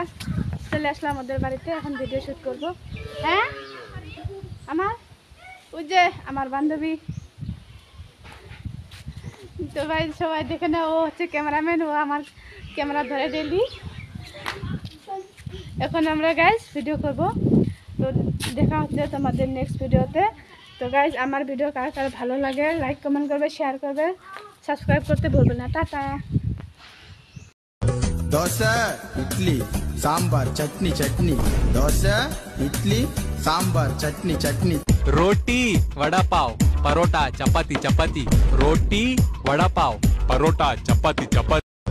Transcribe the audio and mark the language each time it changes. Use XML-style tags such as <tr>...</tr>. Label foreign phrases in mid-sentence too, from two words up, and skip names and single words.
<bn>চলে আসলাম ওদের বাড়িতে, এখন</bn> <en>video shoot</en> <bn>করব। হ্যাঁ আমার ওই যে আমার বান্ধবী, তো ভাই সবাই দেখে না, ও হচ্ছে ক্যামেরাম্যান, ও আমার ক্যামেরা ধরে ডেইলি। এখন আমরা</bn> <en>guys video</en> <bn>করব। তো দেখা হচ্ছে তোমাদের</bn> <en>next video.</en> <bn>তো গাইজ আমার ভিডিও কার কার ভালো লাগে</bn> <en>like comment</en> <bn>করবে, শেয়ার করবে, সাবস্ক্রাইব করতে ভুলবে না। টাটা।</bn> <te>దోస ఇడ్లీ సాంబార్ చట్నీ చట్నీ దోస ఇడ్లీ సాంబార్ చట్నీ చట్నీ</te> <hi>रोटी वड़ा पाव परोटा चपाती चपाती रोटी वड़ा पाव परोटा चपाती चपाती।</hi>